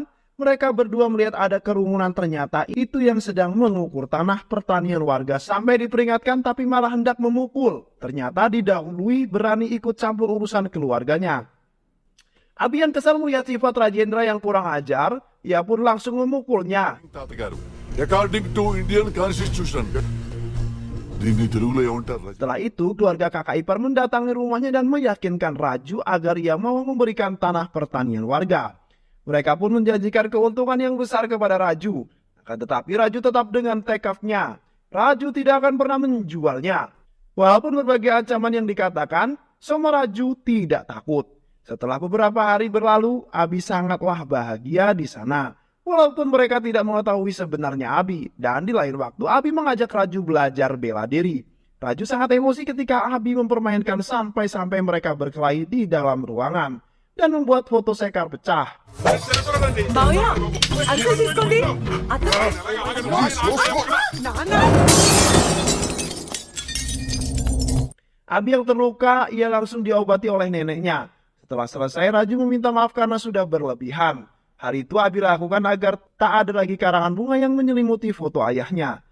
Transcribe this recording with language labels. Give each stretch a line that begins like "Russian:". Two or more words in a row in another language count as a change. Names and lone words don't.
Indonesian: Mereka berdua melihat ada kerumunan, ternyata itu yang sedang mengukur tanah pertanian warga. Sampai diperingatkan tapi malah hendak memukul. Ternyata didahului berani ikut campur urusan keluarganya. Abi yang kesal melihat sifat Rajendra yang kurang ajar, ia pun langsung memukulnya.
Telugu: తాతగారు
English: according to Indian constitution
Telugu: దీన్ని తెలుగులో ఏమంటారు?
Indonesian: Setelah itu, keluarga kakak ipar mendatangi rumahnya dan meyakinkan Raju agar ia mau memberikan tanah pertanian warga. Mereka pun menjanjikan keuntungan yang besar kepada Raju. Akan tetapi Raju tetap dengan tekadnya. Raju tidak akan pernah menjualnya. Walaupun berbagai ancaman yang dikatakan, semua Raju tidak takut. Setelah beberapa hari berlalu, Abi sangatlah bahagia di sana. Walaupun mereka tidak mengetahui sebenarnya Abi. Dan di lain waktu, Abi mengajak Raju belajar bela diri. Raju sangat emosi ketika Abi mempermainkan sampai-sampai mereka berkelahi di dalam ruangan. Dan membuat foto Sekar pecah.
Telugu: మావయ్య అర్థం తీసుకోండి
Indonesian: Abi yang terluka, ia langsung diobati oleh neneknya. Setelah selesai, Raju meminta maaf karena sudah berlebihan. Hari itu Abi lakukan agar tak ada lagi karangan bunga yang menyelimuti foto ayahnya.